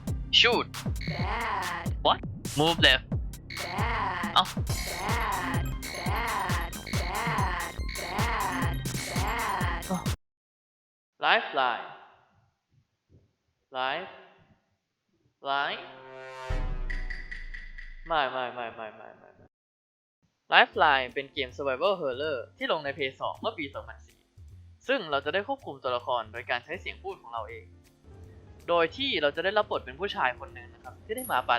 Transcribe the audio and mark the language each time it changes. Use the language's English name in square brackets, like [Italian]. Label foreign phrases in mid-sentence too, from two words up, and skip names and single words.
[English] shoot Bad. what move left Bad. Oh. Bad. Bad. Bad. Bad. Bad. [Thai] Lifeline Lifeline ไม่ Lifeline เป็นเกม [English] Survival Horror [Thai] ที่ลงใน PS2 เมื่อปี 2004 ซึ่งเราจะได้ควบคุมตัวละครโดยการใช้เสียงพูดของเราเอง โดยที่เราจะได้รับบทเป็นผู้ชายคนหนึ่งนะครับที่ได้มาปา